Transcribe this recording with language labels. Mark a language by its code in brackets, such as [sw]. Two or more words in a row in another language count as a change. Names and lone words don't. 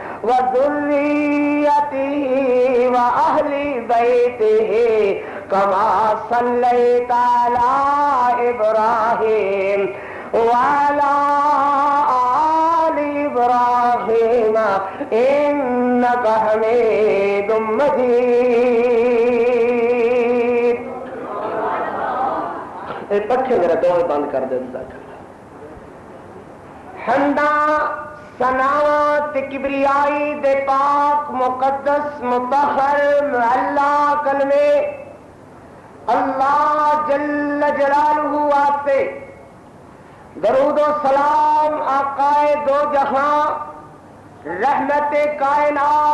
[ar] وذريته وأهل بيته كما صليت على إبراهيم وعلى آل إبراهيم إنك حميد مجيد. [pa] پکھے میرا دور بند کر دے. حمداں ثناوات کبریائی دے پاک مقدس مطہر معلا کلمے اللہ [ar] جل جلالہ [pa] واسطے درود و سلام آقائے دو جہاں رحمت کائنات